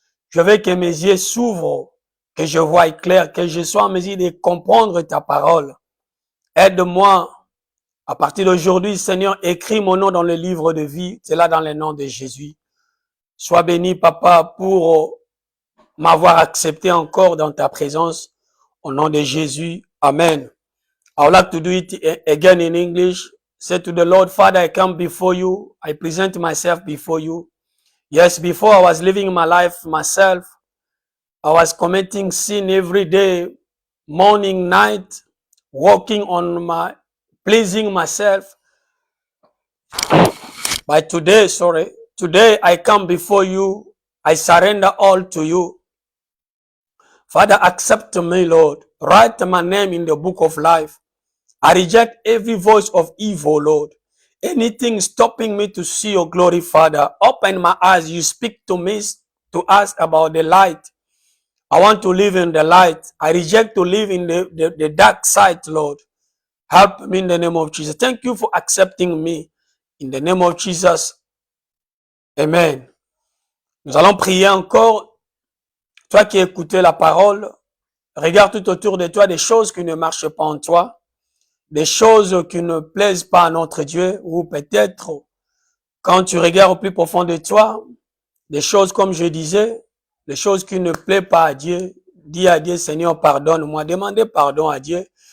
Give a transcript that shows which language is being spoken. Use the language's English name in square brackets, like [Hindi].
[French] Je veux que mes yeux s'ouvrent, que je voie clair, que je sois en mesure de comprendre ta parole. Aide-moi. À partir d'aujourd'hui, Seigneur, écris mon nom dans le livre de vie. C'est là dans le nom de Jésus. Sois béni, Papa, pour m'avoir accepté encore dans ta présence. Au nom de Jésus. Amen. [English] I would like to do it again in English. Say to the Lord, Father, I come before you. I present myself before you. Yes, before I was living my life myself, I was committing sin every day, morning, night, working on my, pleasing myself. But today, today I come before you. I surrender all to you. Father, accept me, Lord. Write my name in the book of life. I reject every voice of evil, Lord. Anything stopping me to see your glory, Father. Open my eyes. You speak to me, to us about the light. I want to live in the light. I reject to live in the dark side, Lord. Help me in the name of Jesus. Thank you for accepting me. In the name of Jesus. Amen. [French] Nous allons prier encore. Toi qui écoutes la parole, regarde tout autour de toi des choses qui ne marchent pas en toi. Des choses qui ne plaisent pas à notre Dieu, ou peut-être quand tu regardes au plus profond de toi, des choses comme je disais, des choses qui ne plaisent pas à Dieu, dis à Dieu, Seigneur, pardonne-moi, demandez pardon à Dieu.